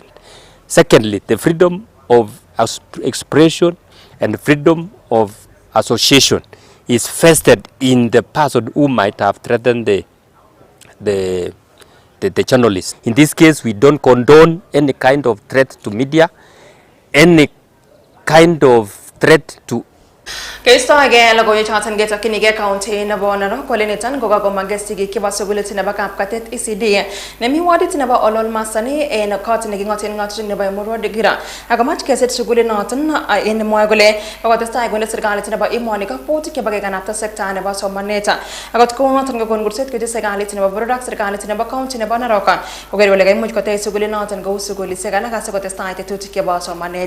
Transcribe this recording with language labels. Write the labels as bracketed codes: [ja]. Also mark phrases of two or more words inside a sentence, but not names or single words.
[en] Secondly, the freedom of expression and freedom of association is vested in the person who might have threatened the journalist. In this case, we don't condone any kind of threat to media, any kind of threat to [kln] Keisto age logoiwek choton ketokchinigei county nebo Narok kole niton kokakomage sigik chebo sukulit nebo kapkatet ECD nemi wadit nebo Olol Masani en kot neking'oten ng'atutik nebo Emurua Digira akomach keset sukulit noton en mwoe kole kokotestai konde serikalit nebo emoni kakwautik chebo kekanapta sekta nebo somanet akot kounoton kokon kurset koityi serikalit nebo boror ak serikalit nebo county nebo Narok koker kole kaimuch kotech sukulit noton kou sukulisiek alak asikotestai tetutik chebo somanet.